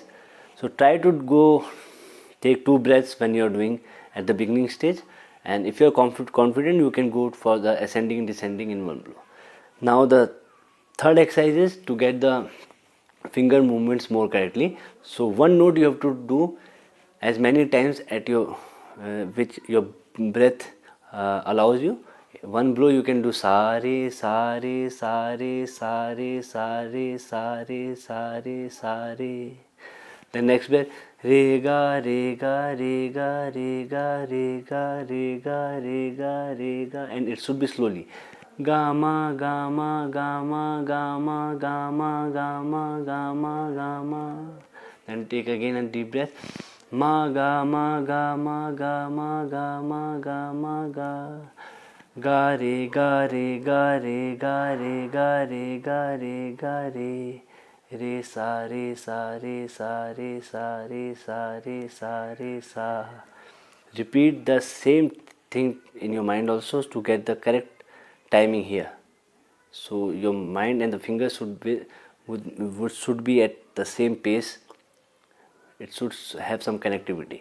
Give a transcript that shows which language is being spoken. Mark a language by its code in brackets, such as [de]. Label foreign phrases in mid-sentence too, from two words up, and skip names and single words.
[en] So try to go take 2 breaths when you are doing at the beginning stage, and if you are confident you can go for the ascending and descending in one blow. Now the third exercise is to get the finger movements more correctly. So one note you have to do as many times at your which your breath allows you. One blow you can do Sa Re, Sa Re, Sa Re, Sa Re, Sa Re, Sa Re, Sa Re, Sa Re. The next breath, Re Ga, Re Ga, Re Ga, Re Ga, Re Ga, Re Ga, Re Ga, Re Ga, and it should be slowly. Ga Ma, Ga Ma, Ga Ma, Ga Ma, Ga Ma, Ga Ma, Ga Ma, Ga Ma. Then take again a deep breath. Ma Ga Ma, Ga Ma, Ga Ma, Ga Ma, Ga Ma, Ga. Ga Re Ga Re Ga Re Ga Re Ga Re Ga Re Ga Re. Re Sa Re Sa Re Sa Re Sa Re Sa Re Sa Re Sa. Repeat the same thing in your mind also to get the correct timing here. So your mind and the fingers should be at the same pace. It should have some connectivity.